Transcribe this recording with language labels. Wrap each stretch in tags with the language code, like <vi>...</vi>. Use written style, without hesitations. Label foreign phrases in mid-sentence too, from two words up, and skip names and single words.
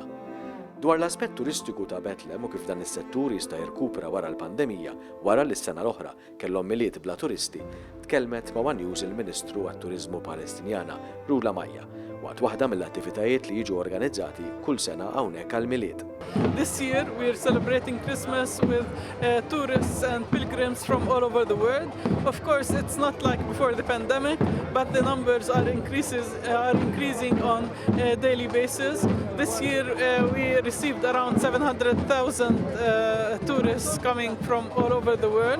<mt>Dwar l-aspett turistiku ta' Bethlehem u kif dan is-settur jista' jirkupra wara l-pandemija wara li s-sena l-oħra kellhom miliet bla turisti, tkellmet ma' One News il-Ministru għat-Turiżmu Palestinjana Rula Majja waqt waħda mill-attivitajiet li jiġu organizzati kull sena hawnhekk għall-miliet.</mt> <en>This year we are celebrating Christmas with tourists and pilgrims from all over the world. Of course, it's not like before the pandemic, but the numbers are increasing on a daily basis. This year we received around 700,000 tourists coming from all over the world.</en>